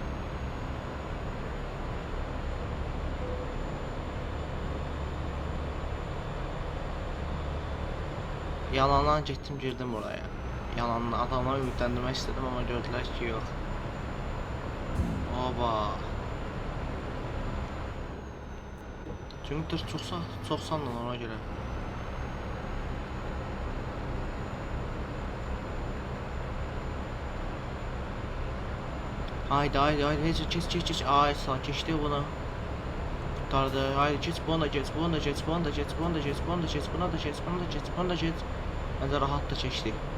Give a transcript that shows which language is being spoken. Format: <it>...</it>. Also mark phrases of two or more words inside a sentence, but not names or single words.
<az>Yalandan getdim girdim oraya. Yalandan adamları ümidləndirmək istedim amma gördülər ki yox. Oba. Çünki çox sandım ona görə.</az> <tr>Haydi geç. Ay sağ geçti bunu. Kurtardı. Haydi geç buna da geç. Bence rahat da geçti.</tr>